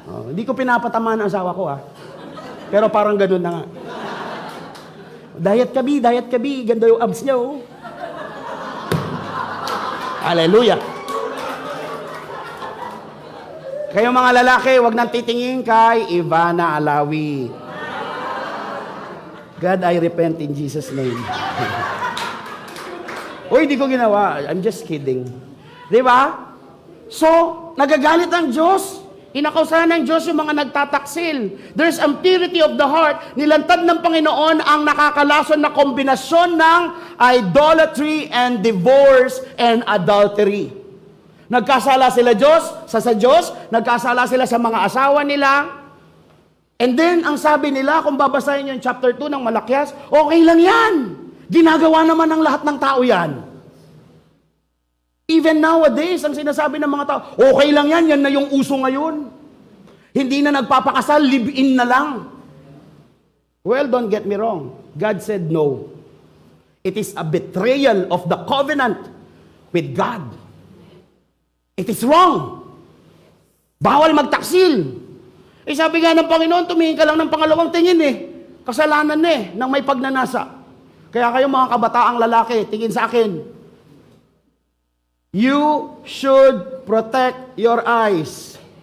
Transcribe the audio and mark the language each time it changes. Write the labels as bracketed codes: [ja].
[tl] Hindi ko pinapatamaan ang asawa ko, Pero parang ganun na nga. Diet kabi. Ganda yung abs niya, Hallelujah. Kayo mga lalaki, wag nang titingin kay Ivana Alawi. [en] God, I repent in Jesus' name. [tl] Uy, di ko ginawa. [en] I'm just kidding. [tl] Di ba? So, nagagalit ang Diyos. Inakausahan ng Diyos yung mga nagtataksil. [en] There's impurity of the heart. [tl] Nilantad ng Panginoon ang nakakalason na kombinasyon ng [en] idolatry and divorce and adultery. [tl] Nagkasala sila sa Diyos, nagkasala sila sa mga asawa nila. And then, ang sabi nila, kung babasahin yung chapter 2 ng Malakias, okay lang yan. Ginagawa naman ng lahat ng tao yan. [en] Even nowadays, [tl] ang sinasabi ng mga tao, okay lang yan, yan na yung uso ngayon. Hindi na nagpapakasal, live-in na lang. [en] Well, don't get me wrong. God said no. It is a betrayal of the covenant with God. It is wrong. [tl] Bawal magtaksil. Sabi nga ng Panginoon, tumingin ka lang ng pangalawang tingin Kasalanan nang may pagnanasa. Kaya kayo mga kabataang lalaki, tingin sa akin. [en] You should protect your eyes.